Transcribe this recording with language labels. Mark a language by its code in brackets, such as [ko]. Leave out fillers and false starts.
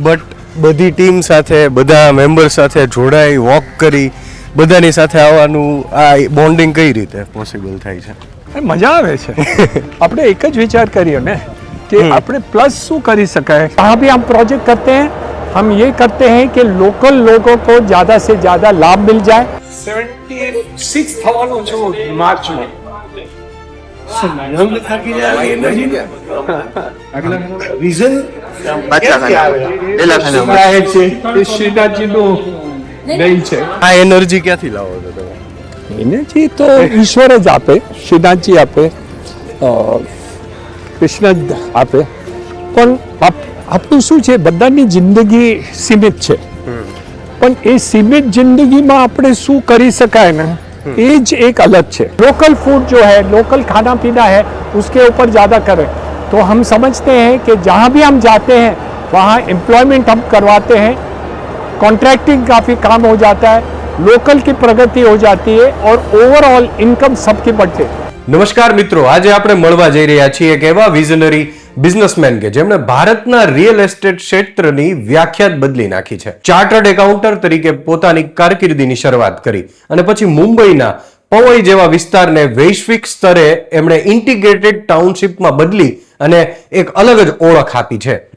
[gu] But બધી team સાથે બધા મેમ્બર સાથે જોડાઈ વોક કરી બધાની સાથે આવવાનું આ બોન્ડિંગ કઈ રીતે પોસિબલ થાય છે? મજા આવે છે. આપણે એક જ વિચાર કર્યો ને कि આપણે પ્લસ શું કરી શકાય. [hi] यहाँ भी हम प्रोजेक्ट करते हैं, हम ये करते हैं कि लोकल लोगों को ज़्यादा से ज़्यादा लाभ मिल जाए. [gu] 76 થવાનું છું માર્ચમાં. શ્રીનાથજીનું નહીં છે. આ એનર્જી ક્યાંથી લાવો છો તમે? એનર્જી તો ઈશ્વર જ આપે, શ્રીનાથજી આપે, કૃષ્ણ જ આપે. પણ આપણું શું છે, બધાની જિંદગી સીમિત છે, પણ એ સીમિત જિંદગીમાં આપણે શું કરી શકાય ને એ જ એક અલગ છે. [hi] लोकल फूड जो है, लोकल खाना पीना है, उसके ऊपर ज़्यादा करें तो हम समझते हैं कि जहाँ भी हम जाते हैं वहाँ एम्प्लॉयमेंट हम करवाते हैं, कॉन्ट्रैक्टिंग काफ़ी काम हो जाता है, लोकल की प्रगति हो जाती है और ओवरऑल इनकम सबकी बढ़ती है. [gu] નમસ્કાર મિત્રો, આજે આપણે મળવા જઈ રહ્યા છીએ એક એવા વિઝનરી બિઝનેસમેન કે જેમણે ભારતના રિયલ એસ્ટેટ ક્ષેત્રની વ્યાખ્યા બદલી નાખી છે. ચાર્ટર્ડ એકાઉન્ટર તરીકે પોતાની કારકિર્દીની શરૂઆત કરી અને પછી મુંબઈના પવઈ જેવા વિસ્તારને વૈશ્વિક સ્તરે એમણે ઇન્ટિગ્રેટેડ ટાઉનશીપમાં બદલી અને એક અલગ જ ઓળખ આપી છે.